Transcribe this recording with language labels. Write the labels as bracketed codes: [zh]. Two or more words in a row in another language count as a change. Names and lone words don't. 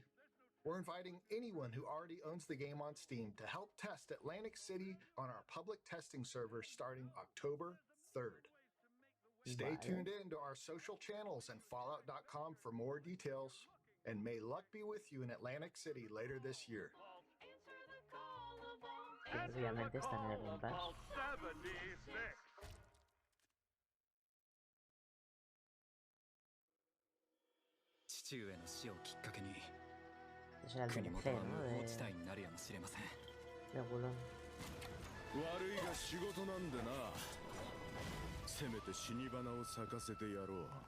[en] We're inviting anyone who already owns the game on Steam to help test Atlantic City on our public testing server starting October 3rd. Stay tuned in to our social channels and Fallout.com for more details. And may luck be with you in Atlantic City later this year. [es] Obviamente está en el Game Pass. [ja] 父上の死をきっかけに [es] Ese era el [ja] 国 [es] DLC, [ja] 元は [es] ¿no? [ja] 無法 [es] De [ja] 地帯になるやもしれません。 [es] Regulón. [ja] 悪いが仕事なんでな。せめて死に花を咲かせてやろう。